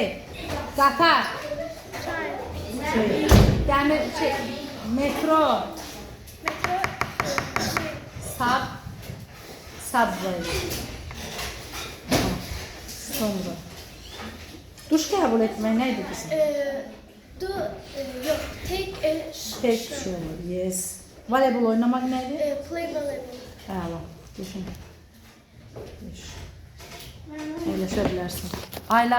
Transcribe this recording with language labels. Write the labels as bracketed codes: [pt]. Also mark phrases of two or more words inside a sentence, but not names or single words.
[az] Qatar. Dəmir, metro. [en] Subway. [az] Sonra. Duş qəbul etmək nə idi bizim? [en] Yok. Take a Tek shower. Yes. [az] Voleybol oynamaq nə idi? [en] Play volleyball. [az] Əla. Düşün. Əyləşə bilərsən. Ayla.